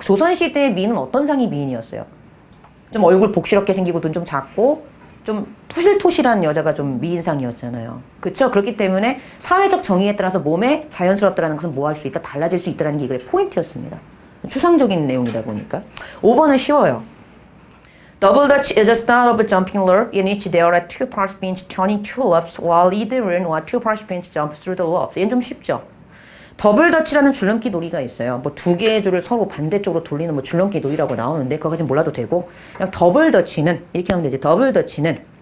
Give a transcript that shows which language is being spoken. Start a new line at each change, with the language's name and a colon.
Korean: 조선시대의 미인은 어떤 상이 미인이었어요? 좀 얼굴 복실하게 생기고 눈 좀 작고 좀 토실토실한 여자가 좀 미인상이었잖아요. 그렇죠? 그렇기 때문에 사회적 정의에 따라서 몸에 자연스럽다는 것은 뭐 할 수 있다? 달라질 수 있다는 게 이거의 포인트였습니다. 추상적인 내용이다 보니까. 5번은 쉬워요.
English: Double Dutch is a style of jumping loop in which there are two participants turning two loops while either or two participants jump through the loops.
Korean: 얘는 좀 쉽죠? 더블 더치라는 줄넘기 놀이가 있어요. 뭐 두 개의 줄을 서로 반대쪽으로 돌리는 뭐 줄넘기 놀이라고 나오는데 그거까지 몰라도 되고 그냥 더블 더치는 이렇게 하면 되지. 더블 더치는